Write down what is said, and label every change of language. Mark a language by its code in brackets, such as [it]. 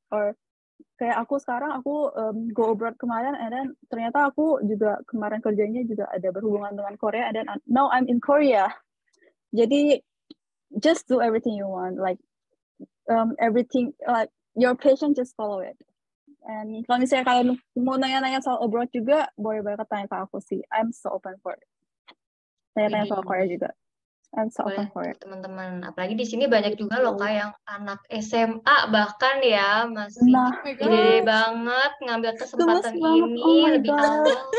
[id] Or kayak aku sekarang, aku go abroad kemarin, and then ternyata aku juga kemarin kerjanya juga ada berhubungan dengan Korea, [en] and then now I'm in Korea. Jadi just do everything you want, like everything, like your passion, just follow it. [id] And kalau misalnya kalian mau nanya-nanya soal abroad juga, boleh banget tanya ke aku sih. [en] I'm so open for it. [id] Tanya-tanya soal Korea juga. [en] I'm so open for it. [id] Teman-teman, apalagi di sini banyak juga loh Kak yang anak SMA bahkan ya masih gede banget ngambil kesempatan ini lebih awal.